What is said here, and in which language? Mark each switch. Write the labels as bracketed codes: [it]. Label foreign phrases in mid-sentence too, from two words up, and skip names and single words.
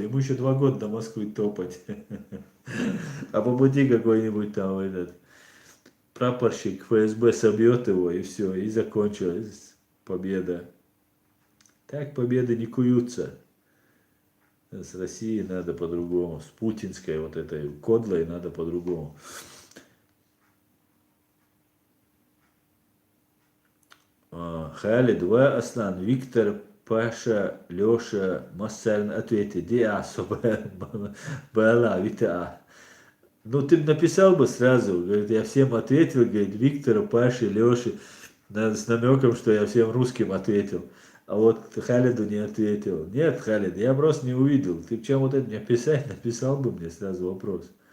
[ru] Ему еще 2 года до Москвы топать. А по пути какой-нибудь там этот прапорщик ФСБ собьет его, и все, и закончилась победа. Так победы не куются. С Россией надо по-другому. С путинской вот этой кодлой надо по-другому. Халид, ва Аслан, Виктор, Паша, Леша, Массарин ответили. Диа, Бала, Вита. Ну, ты бы написал бы сразу, говорит, я всем ответил, говорит, Виктору, Паше, Леше, с намеком, что я всем русским ответил. А вот Халиду не ответил. Нет, Халид, я просто не увидел. Ты чем вот это мне писать, написал бы мне сразу вопрос.